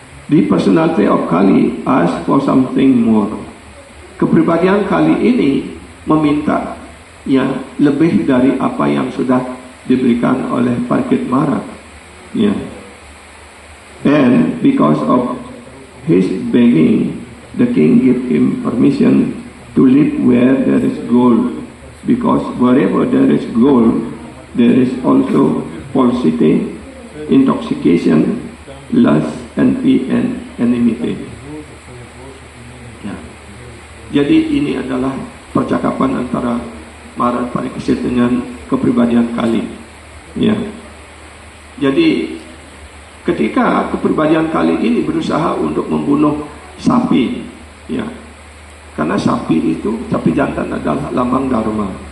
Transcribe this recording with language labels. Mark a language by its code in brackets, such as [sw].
[en] The personality of Kali ask for something more. [id] Kepribadian Kali ini meminta ya lebih dari apa yang sudah diberikan oleh Parikshit Maharaj. Ya. [en] And because of his begging, the king gave him permission to live where there is gold. Because wherever there is gold, there is also falsity, intoxication, lust, envy, and enmity. [id] Ya. Jadi ini adalah percakapan antara Maharaj Parikshit dengan kepribadian Kali. Ya. Jadi ketika kepribadian Kali ini berusaha untuk membunuh sapi, ya, karena sapi itu, sapi jantan adalah lambang Dharma.